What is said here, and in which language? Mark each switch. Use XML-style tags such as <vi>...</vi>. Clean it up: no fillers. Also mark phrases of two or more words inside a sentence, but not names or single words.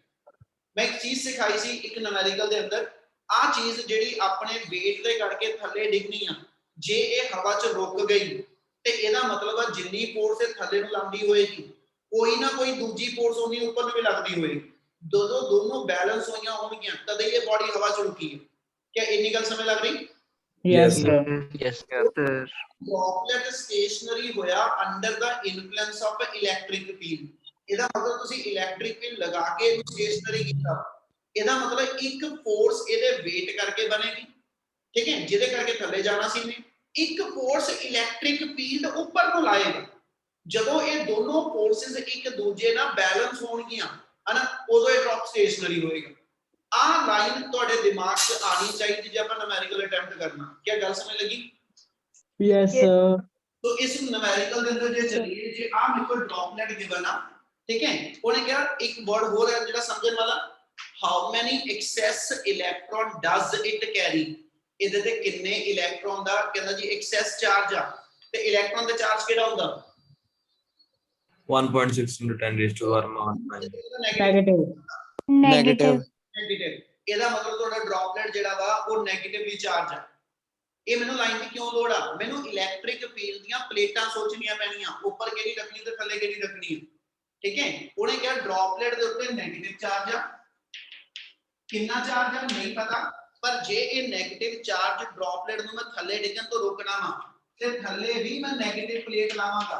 <pa>ਮੈਂ ਇੱਕ ਚੀਜ਼ ਸਿਖਾਈ ਸੀ ਇੱਕ ਨੂਮੈਰੀਕਲ ਦੇ ਅੰਦਰ, ਆਹ ਚੀਜ਼ ਜਿਹੜੀ ਆਪਣੇ weight ਦੇ ਕਰਕੇ ਥੱਲੇ ਡਿੱਗਣੀ ਆ, ਜੇ ਇਹ ਹਵਾ 'ਚ ਰੁਕ ਗਈ ਤੇ ਇਹਦਾ ਮਤਲਬ ਆ ਜਿੰਨੀ ਫੋਰਸ ਇਹ ਥੱਲੇ ਨੂੰ ਲਾਉਂਦੀ ਹੋਏਗੀ, ਕੋਈ ਨਾ ਕੋਈ ਦੂਜੀ ਫੋਰਸ ਉਹਨੀ ਉੱਪਰ ਨੂੰ ਵੀ ਲੱਗਦੀ ਹੋਏਗੀ, ਦੋਨੋਂ ਬੈਲੈਂਸ ਹੋਈਆਂ ਹੋਣਗੀਆਂ ਤਦ ਇਹ ਬਾਡੀ ਹਵਾ 'ਚ ਰੁਕੀ ਹੈ। क्या ਇੰਨੀ ਗੱਲ ਸਮਝ ਲੱਗ ਰਹੀ?</pa> <en>Yes, sir. Yes, sir. droplet stationary ਹੋਇਆ under the influence of electric field.</en> <pa>ਇਹਦਾ ਮਤਲਬ ਤੁਸੀਂ</pa> <en>electric field</en> <pa>ਲਗਾ ਕੇ ਇਹਨੂੰ ਸਟੇਸ਼ਨਰੀ ਕੀਤਾ, ਇਹਦਾ ਮਤਲਬ ਇੱਕ ਫੋਰਸ ਇਹਦੇ weight ਕਰਕੇ ਬਣੇਗੀ, ਠੀਕ ਹੈ, ਜਿਹਦੇ ਕਰਕੇ ਥੱਲੇ ਜਾਣਾ ਸੀ ਨੇ, ਇੱਕ ਫੋਰਸ</pa> <en>electric field</en> <pa>ਉੱਪਰ ਨੂੰ ਲਾਏਗਾ। ਜਦੋਂ ਇਹ ਦੋਨੋਂ ਫੋਰਸਸ ਇੱਕ ਦੂਜੇ ਨਾਲ ਬੈਲੈਂਸ ਹੋਣਗੀਆਂ ਹਨਾ, ਉਦੋਂ ਇਹ</pa> <en>drop stationary</en> <pa>ਹੋਏਗਾ। ਆਹ ਲਾਈਨ ਤੁਹਾਡੇ ਦਿਮਾਗ 'ਚ ਆਣੀ ਚਾਹੀਦੀ ਜੇ ਆਪਾਂ</pa> <en>numerical attempt</en> <pa>ਕਰਨਾ। ਕੀ ਗੱਲ ਸਮਝ ਲੱਗੀ?</pa> <en>Yes, sir.</en> <hi>तो इस न्यूमेरिकल के अंदर जे चलिए जे आ मेरे को</hi> <en>droplet given</en> <hi>आ, ठीक है,</hi> <pa>ਉਹਨੇ ਕਿਹਾ ਇੱਕ ਵਰਡ ਹੋਰ ਹੈ ਜਿਹੜਾ ਸਮਝਣ ਵਾਲਾ,</pa> <en>how many excess electron does it carry.</en> <pa>ਇਹਦੇ ਤੇ ਕਿੰਨੇ ਇਲੈਕਟ੍ਰੋਨ ਦਾ ਕਹਿੰਦਾ ਜੀ</pa> <en>excess charge</en> <pa>ਆ, ਤੇ ਇਲੈਕਟ੍ਰੋਨ ਦਾ ਚਾਰਜ ਕਿਹੜਾ ਹੁੰਦਾ?</pa> <en>1.6 into 10 raised to power minus 9. Negative. Negative.</en> <pa>ਨੈਗੇਟਿਵ। ਇਹਦਾ ਮਤਲਬ ਤੁਹਾਡਾ ਡ੍ਰੌਪਲੇਟ ਜਿਹੜਾ ਵਾ ਉਹ</pa> <en>negatively charge</en> <pa>ਆ। ਇਹ ਮੈਨੂੰ ਲਾਈਨ ਦੀ ਕਿਉਂ ਲੋੜ ਆ? ਮੈਨੂੰ</pa> <en>electric field</en> <pa>ਦੀਆਂ ਪਲੇਟਾਂ ਸੋਚਣੀਆਂ ਪੈਣੀਆਂ, ਉੱਪਰ ਕਿਹੜੀ ਰੱਖਣੀ ਤੇ ਥੱਲੇ ਕਿਹੜੀ ਰੱਖਣੀ ਹੈ, ਠੀਕ ਹੈ। ਉਹਨੇ ਕਿਹਾ ਡ੍ਰੌਪਲੇਟ ਦੇ ਉੱਤੇ</pa> <en>negative charge</en> <pa>ਆ, ਕਿੰਨਾ ਚਾਰਜ ਆ ਨਹੀਂ ਪਤਾ, ਪਰ ਜੇ ਇਹ</pa> <en>negative charge droplet</en> <pa>ਨੂੰ ਮੈਂ ਥੱਲੇ ਡਿੱਗਣ ਤੋਂ ਰੋਕਣਾ ਵਾ ਤੇ ਥੱਲੇ ਵੀ ਮੈਂ</pa> <en>negative plate</en> <pa>ਲਾਵਾਂਗਾ।</pa>